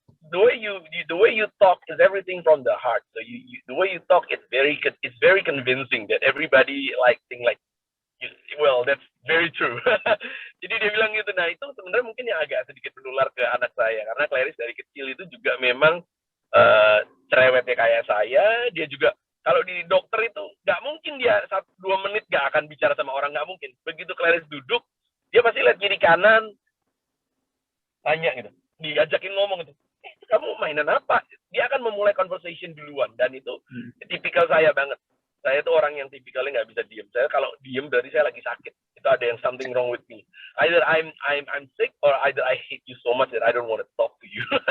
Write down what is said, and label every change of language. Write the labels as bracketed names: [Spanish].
[English] the way you talk is everything from the heart. So the way you talk it's very convincing that everybody think like, well, that's very true. [Indonesian] Jadi dia bilang gitu. Nah, itu sebenarnya mungkin yang agak sedikit menular ke anak saya, karena Clarice dari kecil itu juga memang cerewetnya kayak saya. Dia juga kalau di dokter itu nggak mungkin dia 1-2 menit nggak akan bicara sama orang, nggak mungkin. Begitu Clarice duduk, dia pasti lihat kiri kanan, tanya gitu, diajakin ngomong gitu. Kamu mainan apa? Dia akan memulai conversation duluan, dan itu tipikal saya banget. Saya tuh orang yang tipikalnya nggak bisa diem. Saya kalau diem berarti saya lagi sakit. Itu ada yang [English] something wrong with me. Either I'm sick or either I hate you so much that I don't want to talk to you.